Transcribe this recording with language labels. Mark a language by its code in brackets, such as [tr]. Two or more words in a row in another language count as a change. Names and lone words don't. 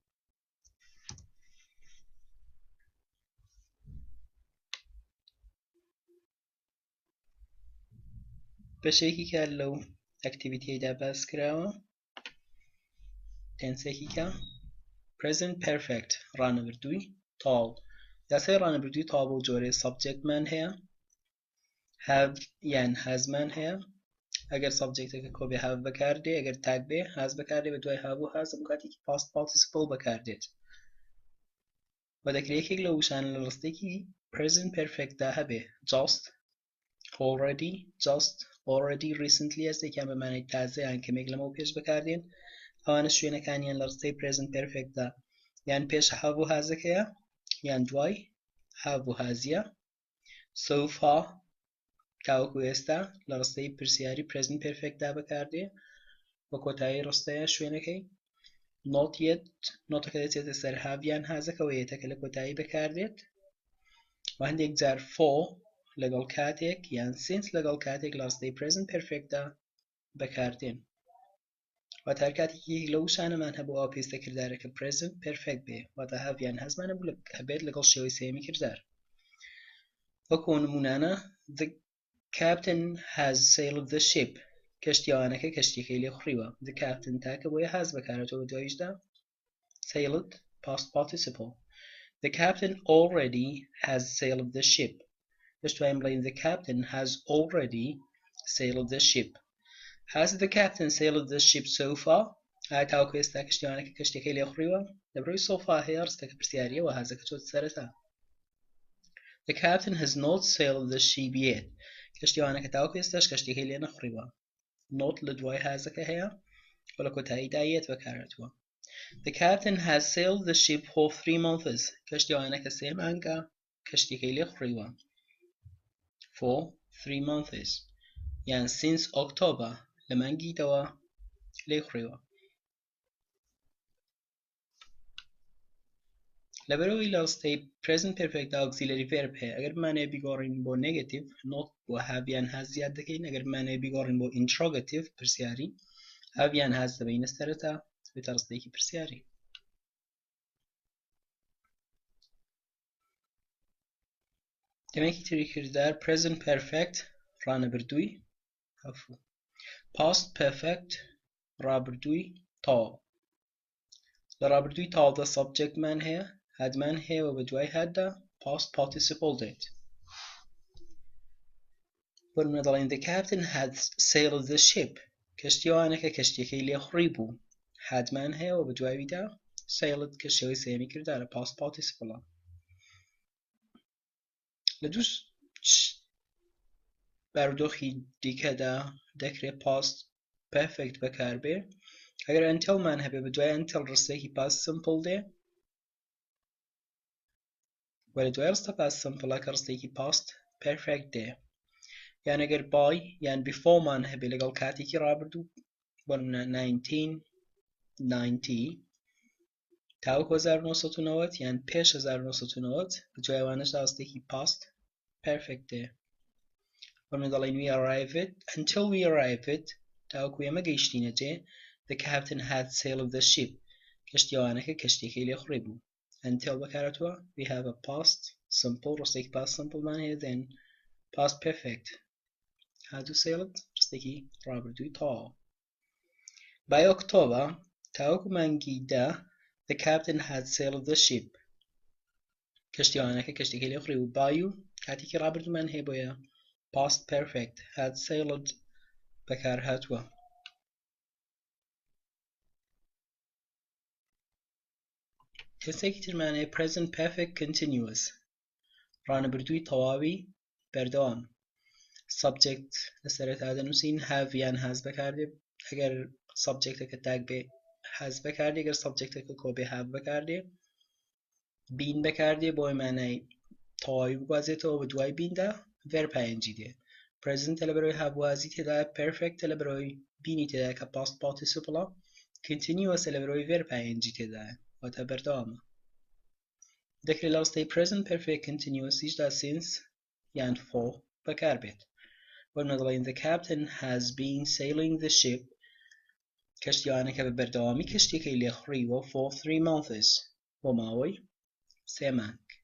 [ckb] بەشێکی کار لەو ئەکتیڤیتیەدا باس کراوە تێنسێکی کە [en] present perfect [ckb] ڕانەبردووی تاڵ یاسای ڕانەبردووی تاڵ بۆ جۆرەی subjectمان هەیە have یان hasمان هەیە ئەگەر subjectەکە کۆبێ have بەکاردێ ئەگەر tag بێ has بەکاردێ بە دوای have و has بۆ کاتێکی [en] past participle [ckb] بەکاردێت و دەکرێت یەکێک لە وشانە لە ڕستێکی [en] present perfect [ckb] دا هەبێ just [en] already recently [ckb] هەستێکیان بە مانای تازە یان کەمێک لەمە و پێش بەکاردێن ئەوانە شوێنەکانیان لە ڕستەی present perfect دا یان پێش have و hasەکەیە یان دوای have و hasیە [en] so far [ckb] تاوەکو ئێستا لە ڕستەی پرسیاری [en] present perfect [ckb] دا بەکاردێ بە کۆتایی ڕستەیە شوێنەکەی [en] not yet [ckb] نۆتەکە دەچێتە سەر have یان hasەکەوە یەتەکە لە کۆتایی بەکاردێت و هەندێک جار for لەگەڵ کاتێک یان since لەگەڵ کاتێک لە ڕستەی [en] present perfect [ckb] دا بەکاردێن واتە هەر کاتێکی لەو شانەمان هەبوو ئەوە پێویستە کردارەکە [en] present perfect [ckb] بێ واتە have یان hasمان هەبێت لەگەڵ شێوەی سێمی کردار وەکو نمونانە [en] the captain has sailed the ship [ckb] کەشتیوانەکە کەشتیەکەی لێخوڕیوە [en] the captain [ckb] تاکە بۆیە has بەکارێتەوە دواییشدا [en] sailed past participle the captain already has sailed the ship [ckb] دەشتوانین بڵێین [en] the captain has already sailed the ship has the captain sailed the ship so far [ckb] ئایا تاوەکو ئێستا کشتیوانەکە کەشتێکی لێ خوڕیوە لەبەرەوەی سۆفا هەیە ڕستەکە پرسیاریە و هەزەکە چۆت سەرەتا. [en] The captain has not sailed the ship yet. [ckb] کشتیوانەکە تاوەکو ئێستاش کەشتێکی لێ نەخوڕیوە. Not لە دوای هەزەکە هەیە و لە کۆتاییدا یەت بەکارهاتووە. [en] The captain has sailed the ship for 3 months. [ckb] کەشتیوانەکە 3 مانگە کەشتێکی لێ خوڕیوە. [en] For 3 months. [ckb] یان [en] since October [ckb] لە مانگیتەوە لێ خوڕیوە. لەبەرەوەی لە ڕستەی [en] present perfect auxiliary verb [ckb] هەیە ئەگەر بمانەوێت بیگۆڕین بۆ [en] negative not [ckb] بۆ have یان has زیاد دەکەین ئەگەر بمانەوێت بیگۆڕین بۆ interrogative پرسیاری have یان has دەبەینە سەرەتا بێتە ڕستەیەکی پرسیاری. دەمێکی تری کردار [en] present perfect [ckb] ڕانەبردووی هەفوو [en] past perfect [ckb] ڕابردووی تاو لە ڕابردووی تاودا subjectمان هەیە هادمان هەیە و بە دوای هاددا past participle دێت. وەرمە دەڵێن [en] the captain had sailed the ship. [ckb] کەشتیوانەکە کەشتێکی لێ خوڕی بوو هادمان هەیە و بە دواییدا sailed کە شێوەی سێمی کردارە [en] past participle. [ckb] لە دوو بارودۆخی دیکەدا دەکرێت [en] past perfect [ckb] بەکاربێ ئەگەر untilمان هەبێ بە دوای until ڕستێکی [en] past simple [ckb] دێ و لە دوای ڕستە [en] past simple [ckb] کە ڕستێکی [en] past perfect [ckb] دێ یان ئەگەر by یان beforeمان هەبێ لەگەڵ کاتێکی ڕابردوو وەرنە 1990 تاوەکو 1990 یان پێش 1990 بە دوایوانەشدا ڕستێکی [en] past perfect [ckb] دێ. وەرنە دەڵێن [en] we arrived until we arrived [ckb] تاوەکو ئێمە گەیشتینە جێ [en] the captain had sailed the ship. [ckb] کەشتیوانەکە کەشتێکی لێ خوڕی بوو. [en] Until بەکارهاتووە we have a past simple ڕستێکی past simple [ckb] مان هەیە [en] then past perfect had sailed [ckb] ڕستێکی ڕابردووی تاو. [en] By October [ckb] تاوەکو مانگی دا [en] the captain had sailed the ship. [ckb] کەشتیوانەکە کەشتێکی لێ خوڕی بوو by و کاتێکی ڕابردوومان هەیە بۆیە [en] past perfect had sailed [ckb] بەکارهاتووە. کەسێکی ترمانەیە [en] present perfect continuous [ckb] ڕانەبردووی تەواوی بەردەوام. subject لەسەرەتا دەنووسین have یان has بەکاردێ ئەگەر subjecتەکە تاک بێ has بەکاردێ ئەگەر subjecتەکە کۆبێ have بەکاردێ بین بەکاردێ بۆی مانای تەواوی بگوازێتەوە بە دوای بیندا [en] verb ing [ckb] دێ. present لەبەرەوەی هاوازی تێدایە perfect لەبەرەوەی بینی تێدایە کە [en] past participle continuous [ckb] لەبەرەوەی [en] verb ing [ckb] تێدایە واتە بەردەوامە. دەکرێت لە ڕستەی [en] present perfect continuous [ckb] هیچدا since یان for بەکاربێت. وەرنە دەڵێن [en] the captain has been sailing the ship [ckb] کەشتیوانەکە بە بەردەوامی کەشتێکی لێ خوڕیوە [en] for 3 months [ckb] بۆ ماوەی 3 مانگ.